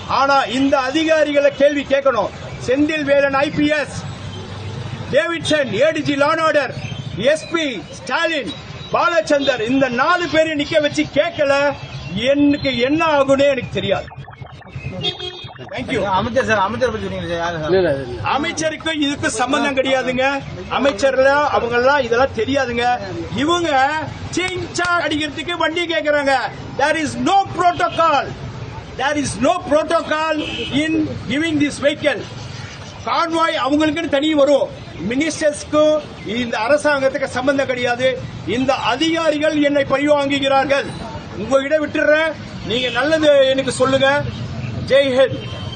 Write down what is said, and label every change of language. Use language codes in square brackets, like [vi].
[ta] ஆனா இந்த அதிகாரிகளை கேள்வி கேட்கணும். Senthil Velan IPS, Davidson ADG law and order, SP Stalin, Balachander, இந்த 4 பேரை நிக்க வச்சு கேட்கல, எனக்கு என்ன ஆகும்னே எனக்கு தெரியாது. தேங்க்யூ. அமைச்சர் சார், அமைச்சர் பத்தி சொன்னீங்க சார். அமைச்சருக்கு இதுக்கு சம்பந்தம் கிடையாதுங்க. அமைச்சர்ல அவங்க எல்லாம் இதெல்லாம் தெரியாதுங்க. இவங்க சிஞ்சா அடிக்கிறதுக்கு வண்டி கேக்குறாங்க. [en] There is no protocol. There is no protocol in giving this vehicle. [ta] Convoy அவங்களுக்குன்னு தனி வரும். மினிஸ்டர்ஸ்க்கும் இந்த அரசாங்கத்துக்கு சம்பந்தம் கிடையாது. இந்த அதிகாரிகள் என்னை பழிவாங்குகிறார்கள். உங்ககிட்ட விட்டுறேன். நீங்க நல்லது எனக்கு சொல்லுங்க. ஜெய் ஹிந்த்.